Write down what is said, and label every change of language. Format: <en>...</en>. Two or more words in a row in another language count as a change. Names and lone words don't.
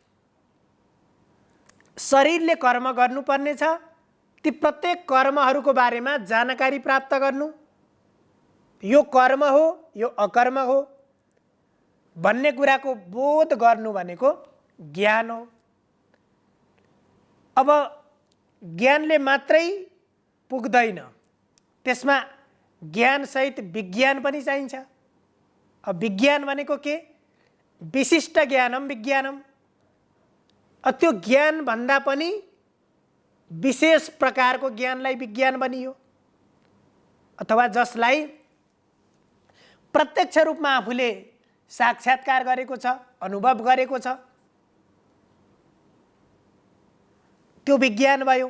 <ne>शरीरले कर्म गर्नुपर्ने छ, ती प्रत्येक कर्महरूको बारेमा जानकारी प्राप्त गर्नु, यो कर्म हो यो अकर्म हो भन्ने कुराको बोध गर्नु भनेको ज्ञान हो। अब ज्ञानले मात्रै पुग्दैन, त्यसमा ज्ञानसहित विज्ञान पनि चाहिन्छ। अब विज्ञान भनेको के?</ne> <sa>विशिष्ट ज्ञानम विज्ञानम।</sa> <ne>त्यो ज्ञान भन्दा पनि विशेष प्रकारको ज्ञानलाई विज्ञान भनियो, अथवा जसलाई प्रत्यक्ष रूपमा आफूले साक्षात्कार गरेको छ, अनुभव गरेको छ, त्यो विज्ञान भयो।</ne>